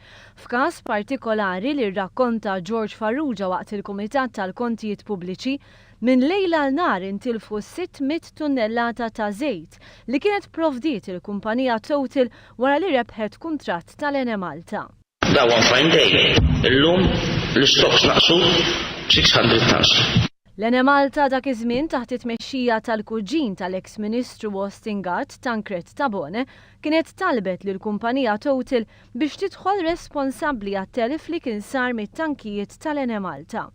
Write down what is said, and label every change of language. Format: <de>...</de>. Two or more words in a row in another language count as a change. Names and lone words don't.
<mt>F'każ partikolari li rrakkonta George Farrugia waqt il-Kumitat tal-Kontijiet Pubbliċi, minn lejla l-nar intilfu 600 tunnellata ta' żejt li kienet provdiet il-kumpanija Total wara li rebħet kuntratt tal-Malta.</mt> <en>Da one fine day,</en> <mt>illum l-istoks naqsu 600 tons. Malta dak iż-żmien taħt it-tmexxija tal-kuġin tal-eks Ministru Austin Gatt, Tancred Tabone, kienet talbet lil kumpanija Total biex tidħol responsabbli għat-telf li kien sar mit-tankijiet tal-Malta.</mt>